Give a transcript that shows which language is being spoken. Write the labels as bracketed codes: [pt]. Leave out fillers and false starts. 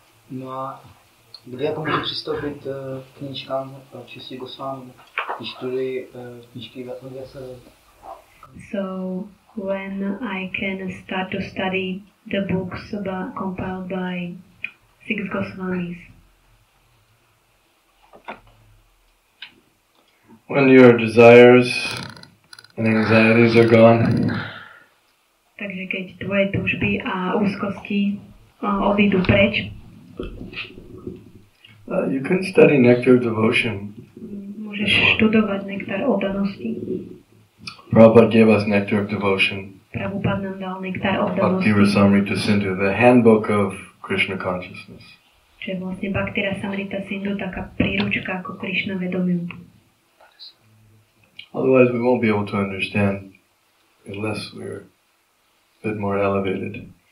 [cs] No a kdy jako můžu přistoupit k knížkám od 6 Goswami, když studuji knížky od Vyasadeva? [en] So when I can start to study the books compiled by 6 Goswamis. When your desires and anxieties are gone. [sk] Takže keď tvoje túžby a úzkosti odídu preč. [en] You can study Nectar of Devotion. [sk] Môžeš študovať nektar oddanosti. [en] Prabhupada gave us Nectar of Devotion. [sk] Prabhupada nám dal nektar oddanosti. [en] Bhakti Rasamrita Sindhu, the handbook of Krishna consciousness. [sk] Čo je vlastne Bhakti Rasamrita Sindhu, taká príručka ako Krishna vedomiu. [en] Otherwise we won't be able to understand unless we're a bit more elevated.